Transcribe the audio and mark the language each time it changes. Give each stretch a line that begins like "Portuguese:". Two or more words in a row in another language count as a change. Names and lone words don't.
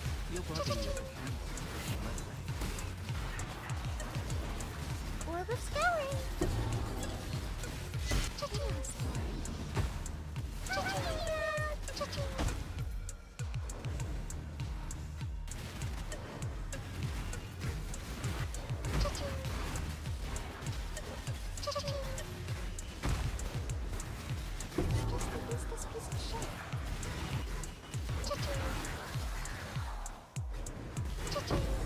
English: Your body is a canvas. Orb of scouring. Cha-ching. Cha-ching. Cha-ching. Cha-ching. Cha-ching. Just release this piece of shit. Cha-ching. Cha-ching.